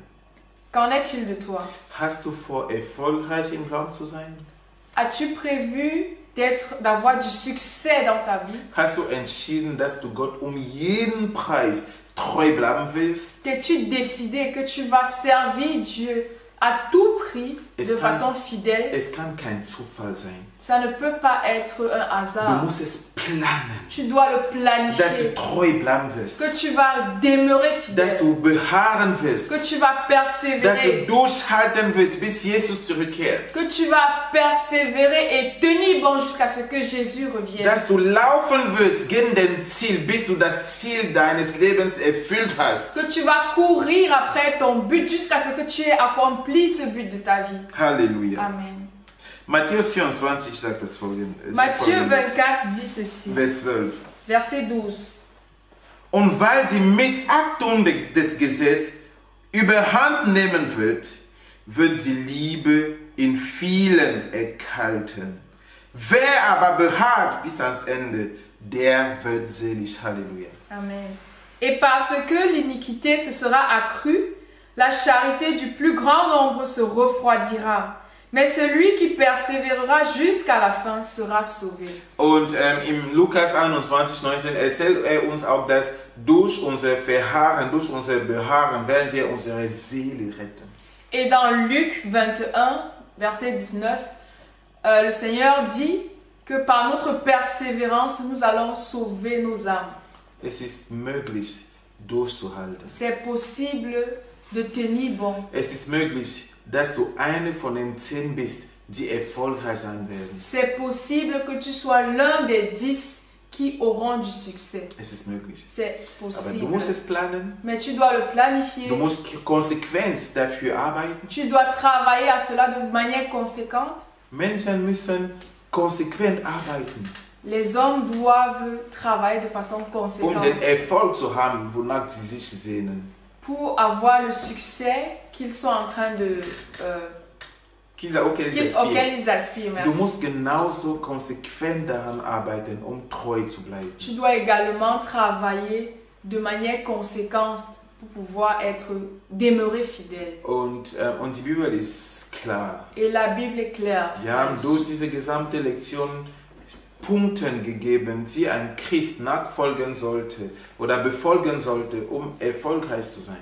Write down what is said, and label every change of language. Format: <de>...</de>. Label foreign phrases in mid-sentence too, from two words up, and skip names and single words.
<fr>Qu'en est-il de toi?</fr> <de>Hast du vor, erfolgreich im Glauben zu sein?</de> <fr>As-tu prévu d'avoir du succès dans ta vie?</fr> <de>Hast du entschieden, dass du Gott jeden Preis treu bleiben willst?</de> <fr>T'es-tu décidé que tu vas servir Dieu à tout prix, de façon fidèle?</fr> <de>Es kann kein Zufall sein.</de> <fr>Ça ne peut pas être un hasard.</fr> <de>Du musst es planen.</de> <fr>Tu dois le planifier.</fr> <de>Dass du treu bleiben wirst.</de> <fr>Que tu vas demeurer fidèle.</fr> <de>Dass du beharren wirst.</de> <fr>Que tu vas persévérer.</fr> <de>Dass du durchhalten wirst, bis Jesus zurückkehrt.</de> <fr>Que tu vas persévérer et tenir bon jusqu'à ce que Jésus revienne.</fr> <de>Dass du laufen wirst gegen den Ziel, bis du das Ziel deines Lebens erfüllt hast.</de> <fr>Que tu vas courir après ton but jusqu'à ce que tu aies accompli ce but de ta vie.</fr> <de>Halleluja. Amen. Matthäus 24 sagt das folgende.</de> <fr>Matthieu 24 dit ceci.</fr> <de>Vers 12.</de> <fr>Verset 12.</fr> <de>Und weil die Missachtung des Gesetzes überhand nehmen wird, wird die Liebe in vielen erkalten. Wer aber beharrt bis ans Ende, der wird selig. Halleluja. Amen.</de> <fr>Et parce que l'iniquité se sera accrue, la charité du plus grand nombre se refroidira. Mais celui qui persévérera jusqu'à la fin sera sauvé.</fr> <de>Und im Lukas 21, 19 erzählt uns auch, dass durch unser Verharren, durch unser Beharren werden wir unsere Seele retten.</de> <fr>Et dans Luc 21, verset 19, le Seigneur dit que par notre persévérance, nous allons sauver nos âmes.</fr> <de>Es ist möglich, durchzuhalten.</de> <fr>C'est possible de tenir bon.</fr> <de>Es ist möglich, dass du eine von den 10 bist, die erfolgreich sein werden.</de> <fr>C'est possible que tu sois l'un des 10 qui auront du succès.</fr> <de>Es ist möglich.</de> <fr>C'est</fr> <de>Aber</de> <fr>possible.</fr> <de>du musst es planen.</de> <fr>Mais tu dois le planifier.</fr> <de>Du musst konsequent dafür arbeiten.</de> <fr>Tu dois travailler à cela de manière conséquente.</fr> <de>Menschen müssen konsequent arbeiten,</de> <fr>Les hommes doivent travailler de façon conséquente</fr> <de>den Erfolg zu haben, wonach sie sich sehnen.</de> <fr>pour avoir le succès qu'ils sont en train de auquel ils aspirent.</fr> <de>Du</de> <fr>Merci.</fr> <de>musst genauso konsequent daran arbeiten, treu zu bleiben.</de> <fr>Tu dois également travailler de manière conséquente pour pouvoir demeurer fidèle.</fr> <de>Und die Bibel ist klar.</de> <fr>Et la Bible est claire.</fr> <de>Wir haben durch diese gesamte Lektion Punkten gegeben, die ein Christ nachfolgen sollte oder befolgen sollte, erfolgreich zu sein.</de>